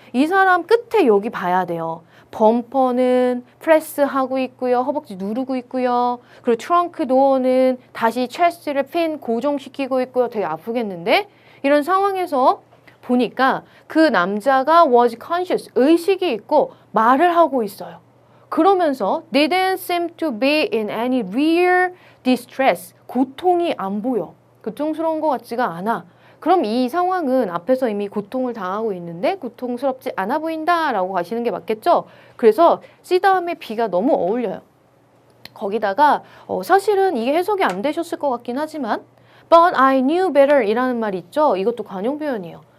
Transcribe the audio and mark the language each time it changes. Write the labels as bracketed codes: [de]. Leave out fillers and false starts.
[ko] 이 사람 끝에 여기 봐야 돼요. 범퍼는 프레스하고 있고요. 허벅지 누르고 있고요. 그리고 트렁크 도어는 다시 체스트를 핀 고정시키고 있고요. 되게 아프겠는데? 이런 상황에서 보니까 그 남자가 [en] was conscious, [ko] 의식이 있고 말을 하고 있어요. 그러면서 [en] didn't seem to be in any real distress, [ko] 고통이 안 보여. 고통스러운 것 같지가 않아. 그럼 이 상황은 앞에서 이미 고통을 당하고 있는데 고통스럽지 않아 보인다라고 가시는 게 맞겠죠? 그래서 C 다음에 B가 너무 어울려요. 거기다가 사실은 이게 해석이 안 되셨을 것 같긴 하지만 [en] But I knew better [ko] 이라는 말이 있죠? 이것도 관용 표현이에요.